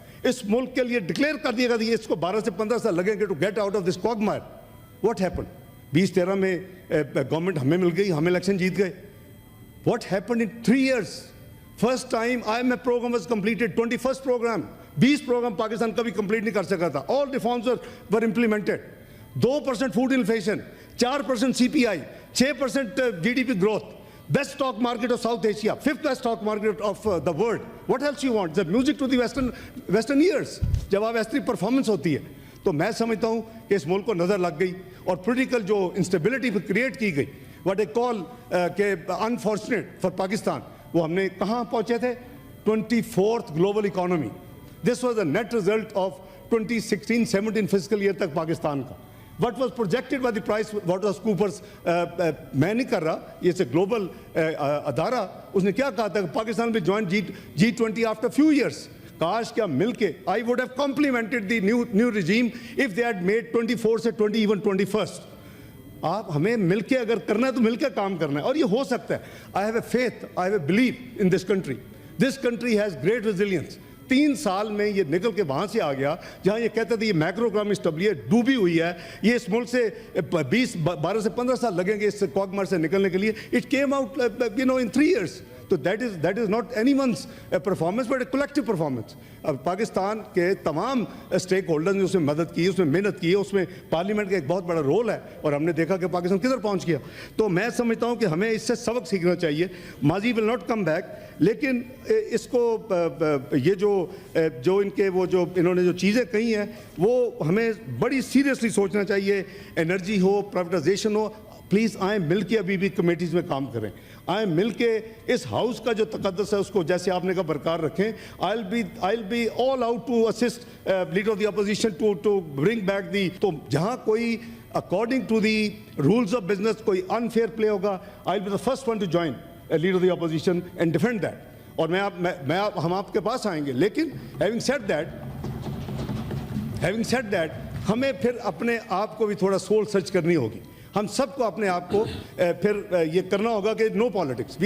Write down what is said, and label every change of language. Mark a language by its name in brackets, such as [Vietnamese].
[Urdu] اس ملک کے لیے ڈکلیئر کر دیا گیا تھا اس کو 12 سے 15 سال لگیں گے [English] To get out of this quagmire. What happen? [Urdu] 2013 میں گورنمنٹ ہمیں مل گئی, ہم الیکشن جیت گئے. [English] What happen in 3 years? First time IMF program was completed, 21st program. [Urdu] 20 programme Pakistan کبھی کمپلیٹ نہیں کر سکا تھا. [English] All reforms were implemented. 2% food inflation, 4% CPI, 6% GDP growth, best stock market of South Asia, 5th best stock market of the world. What else you want? The music to the western ears. [Urdu] جب آپ ایسی performance ہوتی ہے تو میں سمجھتا ہوں کہ اس ملک کو نظر لگ گئی اور پولیٹیکل جو انسٹیبلٹی کریٹ کی گئی, [English] what I call [Urdu] کہ [English] unfortunate for [Urdu] پاکستان, وہ ہم نے کہاں پہنچے تھے؟ 24th global economy. [English] This was a net result of 2016-17 fiscal year [Urdu] تک پاکستان کا. [English] What was projected by the PricewaterhouseCoopers, [Urdu] میں نہیں کر رہا, یہ سے گلوبل ادارہ, اس نے کیا کہا تھا کہ پاکستان بھی [English] Join G20 after few years. [Urdu] کاش کیا مل کے [English] I would have complimented the new regime if they had made 24 سے 20 even 21st. [Urdu] آپ ہمیں مل کے اگر کرنا ہے تو مل کے کام کرنا ہے, اور یہ ہو سکتا ہے. [English] I have a faith, I have a belief in this country. This country has great resilience. [Urdu] 3 سال میں یہ نکل کے وہاں سے آ گیا جہاں یہ کہتے تھے یہ میکرو اکنامک اسٹیبلٹی ڈوبی ہوئی ہے, یہ اس ملک سے 12 سے 15 سال لگیں گے اس کوگمر سے نکلنے کے لیے. [English] It came out in 3 years. تو that is not anyone's performance but a collective performance. [Urdu] اب پاکستان کے تمام اسٹیک ہولڈرز نے اس میں مدد کی, اس میں محنت کی, اس میں پارلیمنٹ کا ایک بہت بڑا رول ہے, اور ہم نے دیکھا کہ پاکستان کدھر پہنچ گیا. تو میں سمجھتا ہوں کہ ہمیں اس سے سبق سیکھنا چاہیے. ماضی [English] will not come back, [Urdu] لیکن اس کو یہ جو ان کے وہ جو انہوں نے جو چیزیں کہی ہیں وہ ہمیں بڑی سیریسلی سوچنا چاہیے. Energy ہو, privatisation ہو, please आए मिल के अभी भी कमेटीज़ में काम करें, आए मिल के इस हाउस का जो तकद्दस है उसको जैसे आपने कहा बरकरार रखें. [English] I'll be all out to assist leader of the opposition to bring back the. [Urdu] तो जहाँ कोई [English] according to the rules of business कोई unfair play होगा, I'll be the first one to join a leader of the opposition and defend that. [Urdu] और हम आपके पास आएंगे. लेकिन [English] having said that [Urdu] हमें फिर अपने आप को भी थोड़ा [English] soul search [Urdu] करनी होगी. हम सबको अपने आप को फिर ये करना होगा कि [English] No politics.